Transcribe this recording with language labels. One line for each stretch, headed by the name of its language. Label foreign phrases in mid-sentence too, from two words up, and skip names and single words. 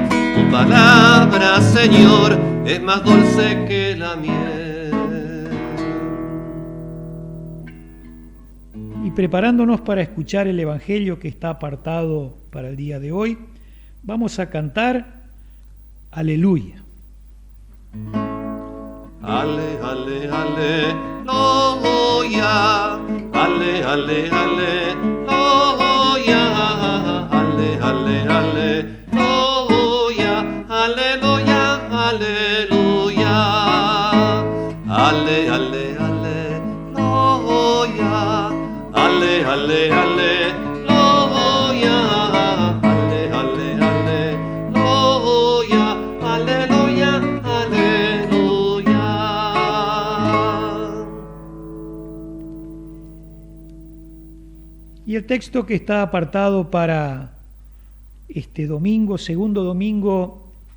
Spanish: Tu palabra, Señor, es más dulce que la miel. Y preparándonos para escuchar el Evangelio que está apartado para el día de hoy, vamos a cantar Aleluya. Ale, ale, aleluya. Ale, ale, aleluya. Ale, ale, aleluya. Aleluya, aleluya. Ale, ale, aleluya. Ale, ale, aleluya. Y el texto que está apartado para este domingo, segundo domingo